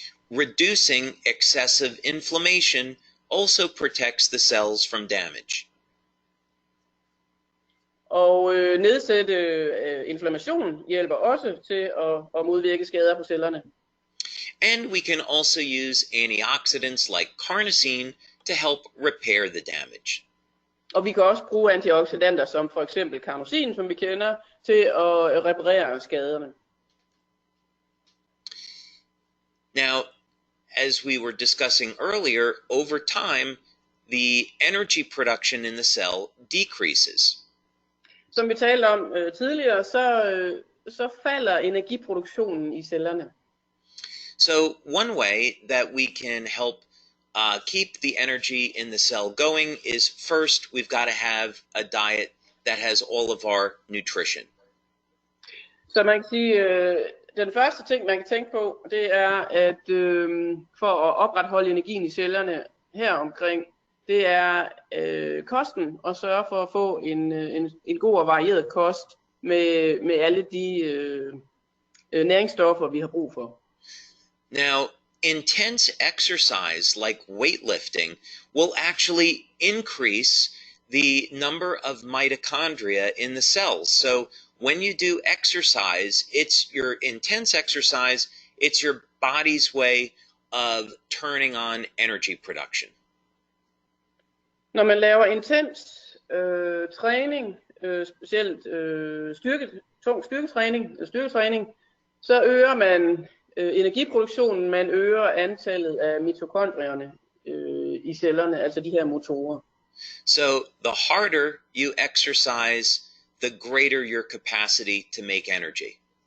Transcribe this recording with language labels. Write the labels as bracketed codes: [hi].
[en] Reducing excessive inflammation also protects the cells from damage. [da] Og nedsætte inflammation hjælper også til at modvirke skader på cellerne. [en] And we can also use antioxidants like carnosine to help repair the damage. [da] Og vi kan også bruge antioxidanter som for eksempel carnosin, som vi kender, til at reparere skaderne. [en] Now, as we were discussing earlier, over time, the energy production in the cell decreases. [da] Som vi talte om tidligere, så falder energiproduktionen i cellerne. [en] So one way that we can help keep the energy in the cell going is first, we've got to have a diet that has all of our nutrition. [da] Så man kan sige, den første ting, man kan tænke på, det er, at for at opretholde energien i cellerne her omkring, det er kosten, og sørge for at få en god og varieret kost med alle de næringsstoffer, vi har brug for. [en] Now, intense exercise like weightlifting will actually increase the number of mitochondria in the cells. So when you do exercise, it's your intense exercise, it's your body's way of turning on energy production. [da] Når man laver intens træning, specielt tung styrketræning, så øger man energiproduktionen, man øger antallet af mitokondrierne i cellerne, altså de her motorer. [en] So the harder you exercise, the greater your capacity to make energy.